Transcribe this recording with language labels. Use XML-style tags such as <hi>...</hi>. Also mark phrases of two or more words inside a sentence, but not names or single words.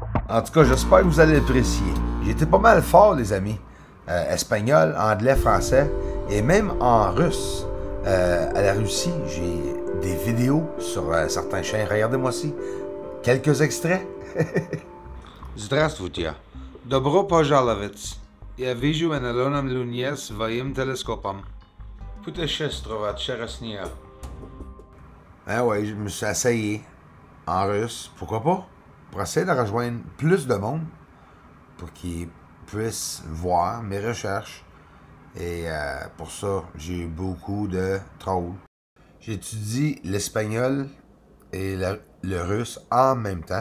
<fr>En tout cas, j'espère que vous allez apprécier. J'ai été pas mal fort, les amis. Espagnol, anglais, français et même en russe. À la Russie, j'ai des vidéos sur certains chaînes. Regardez-moi ci. Quelques extraits.</fr> <ru>Здравствуйте. Добро пожаловать. Я вижу на Луне своим телескопом. Путешествовать через нее.</ru> <fr>Ah ouais, je me suis essayé en russe. Pourquoi pas? Pour essayer de rejoindre plus de monde. Pour qu'ils puissent voir mes recherches. Et pour ça, j'ai eu beaucoup de trolls. J'étudie l'espagnol et le russe en même temps.</fr>